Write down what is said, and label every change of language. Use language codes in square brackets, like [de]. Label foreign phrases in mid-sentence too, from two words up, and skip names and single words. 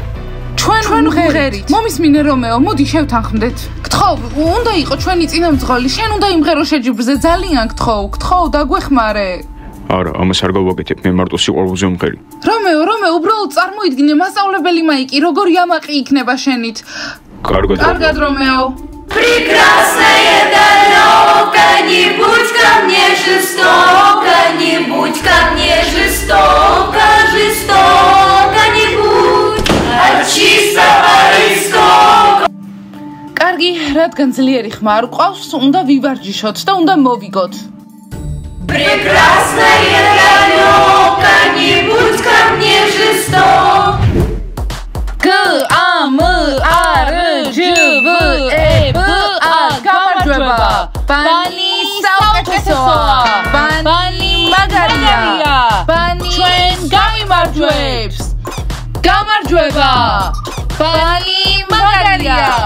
[ka] ჩვენ ვღერით მომისმინე რომეო მოდი შევთანხმდეთ გთხოვ უნდა იყო ჩვენი წინამძღოლი შენ უნდა იმღერო შეჯიბრზე ძალიან გთხოვ დაგვეხმარე არა ამას არ გავაკეთებ მე მარტო სიყვარულზე ვმღერი რომეო უბრალოდ წარმოიდგინე მასწავლებელი მაიკი როგორ იამაყი იქნება შენით კარგად რომეო [ru] Прекрасная далёка, не будь ко мне жестоко, не будь ко мне жестоко, жестоко, не будь от чистого истока. [ka] კარგი, რადგან ძლიერი ხმა არ ყავს, უნდა ვივარჯიშოთ და უნდა მოვიგოთ. [ru] Прекрасная далёка, не будь ко мне жестоко. [ka] გამარჯვება ბანი საუკეთესოა ბანი მაგარია ბანი ჩვენ გამიმარჯვებს გამარჯვება ბანი მაგარია